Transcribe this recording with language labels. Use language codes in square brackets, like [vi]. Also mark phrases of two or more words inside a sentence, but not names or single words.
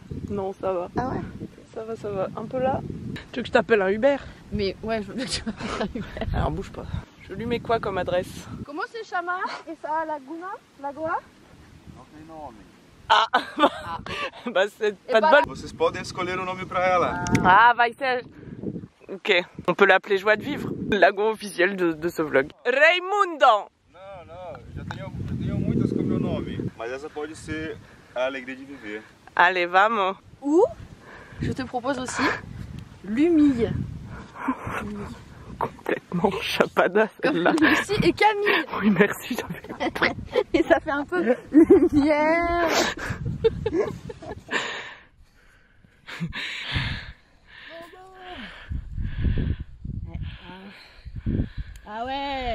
[fr] Non, ça va. Ah ouais? Ça va, ça va. Un peu là. Tu veux que je t'appelle un Uber? Mais ouais, je veux bien que tu m'appelles un Uber. Alors bouge pas. Je lui mets quoi comme adresse? Comment c'est Chama? Et ça, Laguna? Lagoa? Ah, bah c'est pas de bah, bol. [pt] Vocês podem escolher o nome pra ela. Ah, vai ser. [fr] Ok, on peut l'appeler Joie de Vivre. Lagon officiel de ce vlog. [pt] Raimundo! Não, já tenho muitas com meu nome. Mas essa pode ser a alegria de viver. [fr] Allez, vamos. Ou, je te propose aussi Lumille. Complètement chapada celle-là. Lucie et Camille. Oui, merci. Et ça fait un peu lumière. Ah ouais.